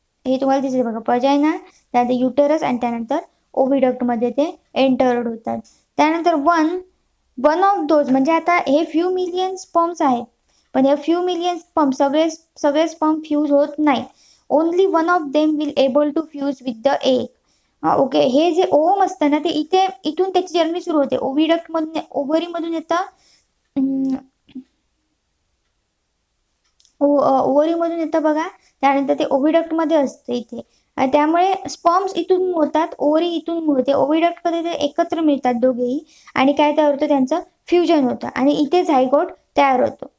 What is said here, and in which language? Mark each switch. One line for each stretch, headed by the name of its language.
Marathi: हे तुम्हाला दिसते बघा, वजायना, त्यानंतर युटेरस, आणि त्यानंतर ओव्हिडक्टमध्ये ते एंटर्ड होतात. त्यानंतर
English: one of those,
Marathi: म्हणजे आता हे फ्यू मिलियन स्पर्म्स आहेत, पण हे फ्यू मिलियन स्पर्म सगळे स्पर्म फ्यूज होत नाही.
English: Only one of them will able to fuse with the egg.
Marathi: Okay, हे जे ओम असतं ना, ते इथून त्याची जर्नी सुरू होते. ओव्हिडक्टमधून, ओव्हरीमधून येतं, ओव्हरीमधून येतं बघा, त्यानंतर ते ओव्हिडक्टमध्ये असतं इथे. त्यामुळे स्पर्म्स इथून होतात, ओव्हरी इथून होते, ओव्हिडक्टमध्ये ते एकत्र मिळतात दोघेही, आणि काय तयार होतं, त्यांचं फ्युजन होतं, आणि इथे झायगोट तयार होतो.